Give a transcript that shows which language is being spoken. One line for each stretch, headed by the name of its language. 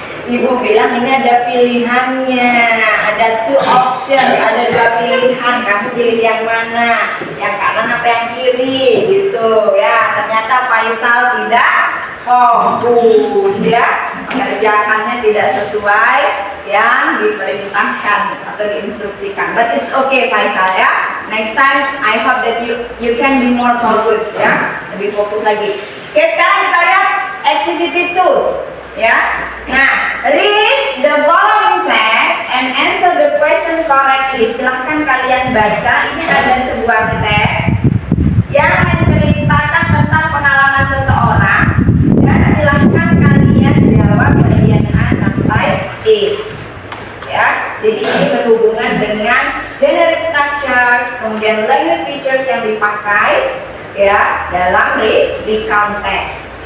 Indonesian: Ibu bilang ini ada pilihannya, ada
English: two options,
Indonesian: ada dua pilihan, kamu pilih yang mana, yang kanan apa yang kiri, gitu ya. Ternyata Faisal tidak fokus ya, mengerjakannya tidak sesuai yang diperintahkan atau diinstruksikan.
English: But it's okay Faisal ya. Next time I hope that you can be more focused ya,
Indonesian: lebih fokus lagi. Oke, sekarang kita lihat activity 2.
English: Ya, nah, read the following text and answer the question correctly.
Indonesian: Silahkan kalian baca. Ini ada sebuah teks yang menceritakan tentang pengalaman seseorang dan silahkan kalian jawab bagian A sampai E. Ya, jadi ini berhubungan dengan generic structures, kemudian language features yang dipakai ya dalam recount text.